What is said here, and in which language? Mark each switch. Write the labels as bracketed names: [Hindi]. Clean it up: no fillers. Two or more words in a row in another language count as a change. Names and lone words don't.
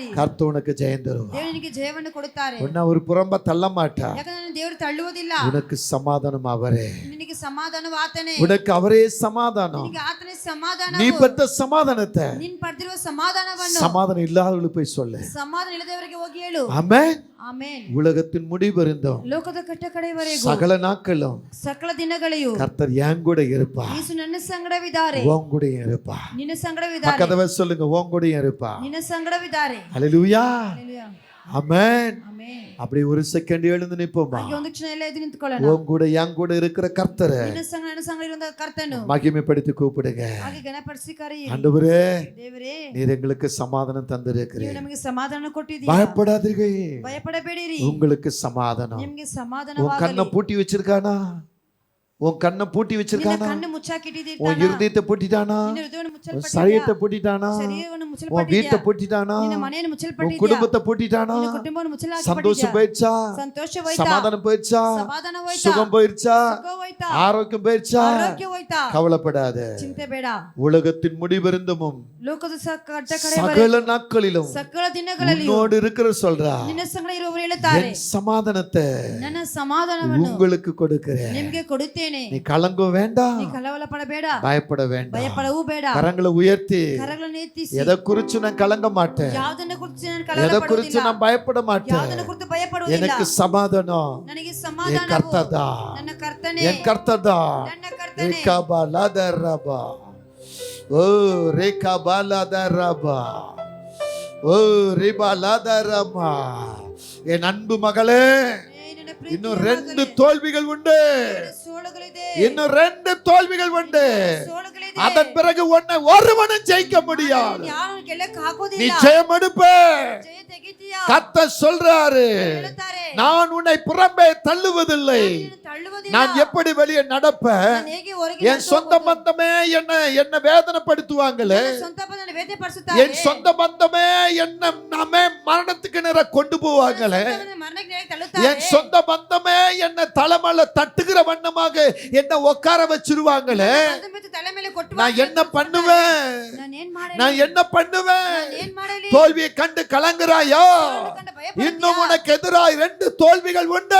[Tamil] கர்த்தர் உனக்கு ஜெயம் தருவார். [Kannada] ದೇವರು ನಿನಗೆ ಜಯವನ್ನು ಕೊಡುತ್ತಾರೆ. [Tamil] உன்னை ஒரு புறம்ப தள்ள மாட்டார். [Kannada] ಯಾಕಂದ್ರೆ ದೇವರು ತಳ್ಳುವುದಿಲ್ಲ. [Tamil] உனக்கு சமாதானம் அவரே, [Kannada] ನಿನಗೆ ಸಮಾಧಾನವು ಆತನೇ, [Tamil] உனக்கு அவரೇ சமாதானம். [Kannada] ನಿನಗೆ ಆತನೇ ಸಮಾಧಾನ. [Tamil] நீ பெற்ற சமாதானத்தை [Kannada] ನೀನು ಪಡೆದಿರುವ ಸಮಾಧಾನವನ್ನು [Tamil] சமாதானம் இல்லாதவங்களுக்கு போய் சொல்லு. [Kannada] ಸಮಾಧಾನ ಇಲ್ಲದವರಿಗೆ ಹೋಗಿ ಹೇಳು. [Tamil] ஆமென். [Kannada] ಆಮೆನ್. [Tamil] உலகத்தின் முடிவு பரிந்தோம் [Kannada] ಲೋಕದ ಕಟ್ಟ ಕಡೆಯವರೆಗೂ [Tamil] சகல நாட்களும் [Kannada] ಸಕಲ ದಿನಗಳೆಯೂ [Tamil] கர்த்தர் என் கூட இருப்பா, [Kannada] ಯೇಸು ನನ್ನ ಸಂಗಡವಿದ್ದಾರೆ, [Tamil] உன் கூட இருப்பா. [Kannada] ನಿನ್ನ ಸಂಗಡವಿದ್ದಾರೆ, [Tamil] பக்கத்துல சொல்லுங்க, உன் கூட இருப்பா. [Kannada] ನಿನ್ನ ಸಂಗಡವಿದ್ದಾರೆ. [Tamil] ஹalleluya. [Kannada] ಹalleluya. [Tamil] ஆமென். [Kannada] ಆಮೆನ್. [Tamil] அப்படி ஒரு செகண்ட் எழுந்து நிப்போமா. [Kannada] ಹಾಗೆ ಒಂದು ಕ್ಷಣ ಎಲ್ಲ ಎದ್ದು ನಿಂತ್ಕೊಳ್ಳೋಣ. [Tamil] உன் கூட என் கூட இருக்கிற கர்த்தரை [Kannada] ನಿನ್ನ ಸಂಗ ನನ್ನ ಸಂಗಡ ಇರುವಂತ ಕರ್ತನು [Tamil] மகிமைப்படுத்தி கூப்பிடுங்க. [Kannada] ಹಾಗೆ ಗಣಪಡಿಸಿ ಕರೆಯಿರಿ. [Tamil] ஆண்டவரே, [Kannada] ದೇವರೇ, [Tamil] நீர் எங்களுக்கு சமாதானம் [Kannada] ನೀವು [Tamil] தந்திருக்கிறீர், [Kannada] ನಮಗೆ ಸಮಾಧಾನ ಕೊಟ್ಟಿದ್ದೀರಾ. [Tamil] பயப்படாதீர்கள், [Kannada] ಭಯಪಡಬೇಡಿರಿ, [Tamil] உங்களுக்கு சமாதானம். [Kannada] ನಿಮಗೆ [Tamil] உன் கண்ணை [Kannada] ಸಮಾಧಾನವಾಗಲಿ. [Tamil] பூட்டி வச்சிருக்கானா? உன் கண்ணை பூட்டி [Kannada] ನಿನ್ನ [Tamil] வச்சிருக்கானா? [Kannada] ಕಣ್ಣು [Tamil] உன் [Kannada] ಮುಚ್ಚಾಕಿಟ್ಟಿದ್ದೀರ್ತಾನ [Tamil] இருதயத்தை பூட்டிட்டானா? [Kannada] ನಿನ್ನ ಹೃದಯವನ್ನು [Tamil] உன் [Kannada] ಮುಚ್ಚಲ್ಪಟ್ಟಿದ್ಯಾ [Tamil] சரீரத்தை பூட்டிட்டானா? [Kannada] ಶರೀರವನ್ನು [Tamil] உன் [Kannada] ಮುಚ್ಚಲ್ಪಟ್ಟಿದ್ಯಾ [Tamil] வீட்டை பூட்டிட்டானா? [Kannada] ನಿನ್ನ ಮನೆಯನ್ನು [Tamil] உன் [Kannada] ಮುಚ್ಚಲ್ಪಟ್ಟಿದ್ಯಾ [Tamil] குடும்பத்தை பூட்டிட்டானா? [Kannada] ನಿನ್ನ ಕುಟುಂಬವನ್ನು ಮುಚ್ಚಲಾಕಿಟ್ಟಿದ್ಯಾ [Tamil] சந்தோஷம் போயிடுச்சா? [Kannada] ಸಂತೋಷ ಹೋಯ್ತಾ [Tamil] சமாதானம் போயிடுச்சா? [Kannada] ಸಮಾಧಾನ ಹೋಯ್ತಾ [Tamil] சுகம் போயிடுச்சா? [Kannada] ಸುಖ ಹೋಯ್ತಾ [Tamil] ஆரோக்கியம் போயிடுச்சா? [Kannada] ಆರೋಗ್ಯ ಹೋಯ್ತಾ [Tamil] கவலைப்படாத. [Kannada] ಚಿಂತೆ ಬೇಡ [Tamil] உலகத்தின் முடிவிருந்தும் [Kannada] ಲೋಕದ ಕಟ್ಟ ಕಡೆ [Tamil] சகல நாட்களிலும் [Kannada] ಸಕಲ ದಿನಗಳಲ್ಲಿ [Tamil] உன்னோடு இருக்கிற சொல்றா, [Kannada] ನಿನ್ನ ಸಂಗಡ ಇರುವವರು ಹೇಳುತ್ತಾರೆ [Tamil] என் சமாதானத்தை [Kannada] ನನ್ನ ಸಮಾಧಾನವನ್ನು [Tamil] உங்களுக்கு கொடுக்கிறேன். [Kannada] ನಿಮಗೆ ಕೊಡುತ್ತೇನೆ [Tamil] நீ கலங்க வேண்டாம், [Kannada] ನೀ ಕಳವಳ ಪಡಬೇಡ [Tamil] பயப்பட வேண்டாம். [Kannada] ಭಯಪಡವೂ ಬೇಡ [Tamil] கரங்களை உயர்த்தி, [Kannada] ಕರಗಳನ್ನು ಎತ್ತಿಸಿ [Tamil] எதை குறிச்சு நான் கலங்க மாட்டேன், [Kannada] ಯಾವುದನ್ನ ಕುರಿತು ನಾನು ಕಳವಳ [Tamil] எதை குறிச்சு [Kannada] ಪಡುವುದಿಲ್ಲ [Tamil] நான் பயப்பட மாட்டேன். [Kannada] ಯಾವುದನ್ನ ಕುರಿತು ಭಯಪಡುವುದಿಲ್ಲ [Tamil] எனக்கு சமாதானம் [Kannada] ನನಗೆ [Tamil] என் [Kannada] ಸಮಾಧಾನವು [Tamil] கர்த்தர்தா, [Kannada] ನನ್ನ ಕರ್ತನೇ [Tamil] என் கர்த்தர்தா. [Kannada] ನನ್ನ ಕರ್ತನೇ ரேகாபா லாதரபா, ஓ ரேகாபா லாதரபா, ஓ ரிபா லாதரமா. [Tamil] என் அன்பு மகளே, [Kannada] ನನ್ನ ಪ್ರೀತಿಯ [Tamil] இன்னும் 2 [Kannada] ಮಗಳೇ, [Tamil] தோல்விகள் உண்டு, [Kannada] ಸೋಲುಗಳಿದೆ [Tamil] இன்னும் 2 தோல்விகள் உண்டு. [Kannada] ಸೋಲುಗಳಿದೆ [Tamil] அதன் பிறகு உன்னை ஒருவனும் ஜெயிக்க முடியாது. [Kannada] ಯಾರು ಗೆಲ್ಲಕ್ಕೆ [Tamil] நீ [Kannada] ಹಾಕೋದಿಲ್ಲ [Tamil] ஜெயம் எடுப்ப. [Kannada] ಜಯ ತೆಗಿತೀಯಾ [Tamil] கர்த்தர் சொல்றாரு, [Kannada] ಹೇಳುತ್ತಾರೆ [Tamil] நான் உன்னை புறம்பே தள்ளுவதில்லை. [Kannada] ನೀನು ತಳ್ಳುವುದಿಲ್ಲ [Tamil] நான் எப்படி வெளியே நடப்பேன்? [Kannada] ನಾನು ಹೇಗೆ ಹೊರಗೆ [Tamil] என் சொந்த பந்தமே என்ன வேதனைப்படுத்துவாங்களே, [Kannada] ಸ್ವಂತ ಬಂಧನ ವೇದನೆ ಪಡಿಸುತ್ತಾರೆ [Tamil] என் சொந்த பந்தமே நாமே மரணத்துக்கு நேர கொண்டு போவாங்களே, [Kannada] ಮರಣಕ್ಕೆ ನೇರ ತಳ್ಳುತ್ತಾರೆ [Tamil] என் சொந்த பந்தமே என்ன தலைமல தட்டுகிற வண்ணமாக என்ன உட்கார வச்சிருவாங்களே. [Kannada] ಅದು ಮೆತ್ತು ತಲೆ ಮೇಲೆ ಕೊಟ್ಟು [Tamil] நான் என்ன பண்ணுவேன்? [Kannada] ನಾನು ಏನ್ ಮಾಡಲಿ [Tamil] நான் என்ன பண்ணுவேன்? [Kannada] ಏನ್ ಮಾಡಲಿ [Tamil] தோல்வியை கண்டு கலங்குறாயோ? [Kannada] ಕಂಡು ಭಯ [Tamil] இன்னும் உனக்கு எதிராய் 2 தோல்விகள் உண்டு.